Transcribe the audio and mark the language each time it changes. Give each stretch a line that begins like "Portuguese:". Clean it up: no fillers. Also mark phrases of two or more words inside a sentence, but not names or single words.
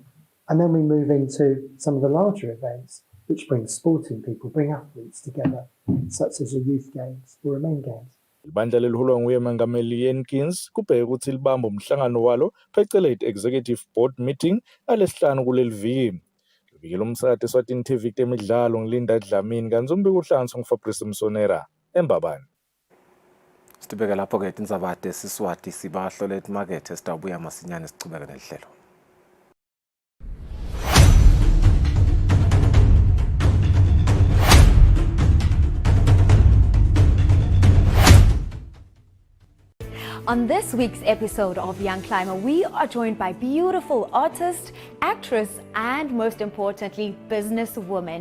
English: And then we move into some of the larger events, which bring sporting people, bring athletes together, such as the Youth Games or the Main Games.
Swati: Ibandla leliholwa nguye mengameli Jenkins kubheka ukuthi libamba umhlangano walo phecelezi
English: executive board meeting
Swati: alesihlanu kuleli viki. Liviki lomsakazi eSwatini TV temidlalo ngilinda Dlamini kanti umbiko uhlanganiswa nguFabrice Msonera eMbabane. Sibeke lapho-ke tindzaba siswati sibahlole emakethe sitawubuya masinyane sichubeke nelihlelo.
English: On this week's episode of Young Climber, we are joined by beautiful artist, actress, and most importantly, businesswoman.